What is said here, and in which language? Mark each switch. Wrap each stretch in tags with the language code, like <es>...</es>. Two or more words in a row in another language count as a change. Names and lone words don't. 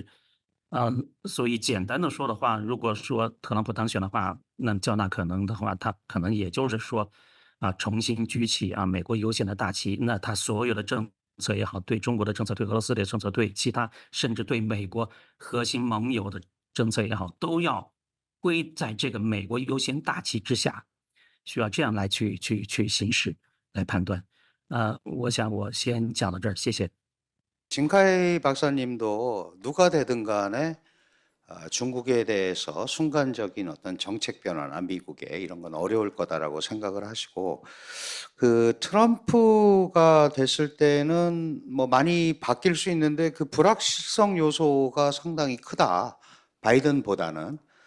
<zh>所以简单的说的话，如果说特朗普当选的话，那较大可能的话，他可能也就是说重新举起美国优先的大旗，那他所有的政策也好，对中国的政策、对俄罗斯的政策、对其他甚至对美国核心盟友的政策也好，都要归在这个美国优先大旗之下，需要这样来去行使来判断。我想我先讲到这儿，谢谢。</zh> <ko>진카이 박사님도 누가 되든 간에 중국에 대해서 순간적인 어떤 정책 변화나 미국의 이런 건 어려울 거다라고 생각을 하시고, 그 트럼프가 됐을 때는 뭐 많이 바뀔 수 있는데 그 불확실성 요소가 상당히 크다, 바이든보다는.</ko>